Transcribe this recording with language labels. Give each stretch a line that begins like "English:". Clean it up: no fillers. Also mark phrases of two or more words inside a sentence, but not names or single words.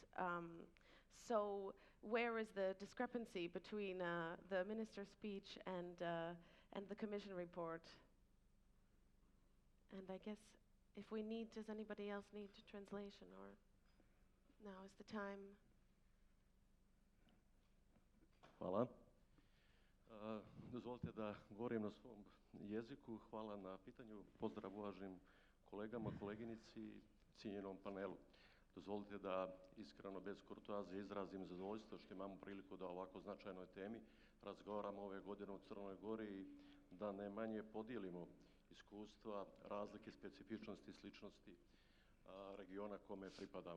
English: So where is the discrepancy between the minister's speech and the Commission report? And I guess if we need, does anybody else need a translation, or now is the time?
Serbian: Hvala. Dozvolite da govorim na svom jeziku. Hvala na pitanju. Pozdrav uvaženim kolegama, koleginici, cijenjenom panelu. Dozvolite da iskreno, bez kurtoazije, izrazim zadovoljstvo što imamo priliku da o ovako značajnoj temi razgovaramo ove godine u Crnoj Gori i da ne manje podijelimo iskustva, razlike, specifičnosti i sličnosti regiona kome pripadamo.